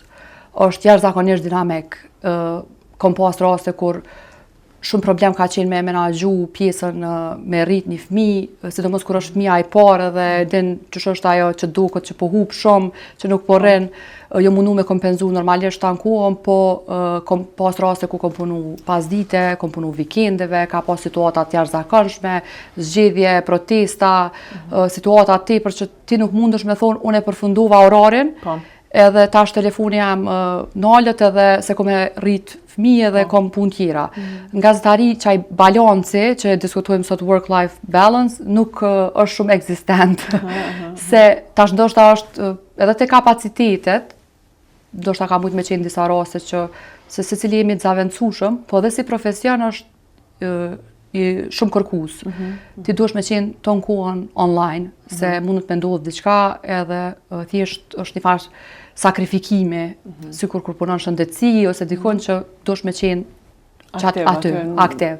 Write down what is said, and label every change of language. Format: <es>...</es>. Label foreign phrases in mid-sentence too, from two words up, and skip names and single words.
<sq>Është jashtëzakonisht dinamik. Kom pas raste kur shumë problem ka qenë me menaxhu pjesën me rrit një fëmijë, sidomos kur është fëmia i parë dhe din ç'është është ajo që duket që po hub shumë, që nuk po rrin, jo mundu me kompenzu normalisht ankohen, po kom pas raste ku kom punu pasdite, kom punu vikendeve, ka pas situata të jashtëzakonshme, zgjedhje, protesta, situata tepër që ti nuk mundesh me thonë unë e përfundova orarin. Edhe tash telefoni jam nalët edhe se kom e rrit fëmijë dhe kom punë tjera. Në gazetari qaj balanci që diskutojmë sot</sq> <en>work-life balance</en> <sq>nuk është shumë eksistent. Se tash ndoshta është edhe te kapacitetet, ndoshta ka mujt me qenë disa raste që se secili jemi të zaventësueshëm, po edhe si profesion është shumë kërkues. Ti duhesh me qenë ton kohën online, se mundet me ndodhë diçka edhe thjesht është një farë sakrifikimi, sikur kur punon shëndetësi ose dikon që duhesh me qenë aty, aktiv.</sq>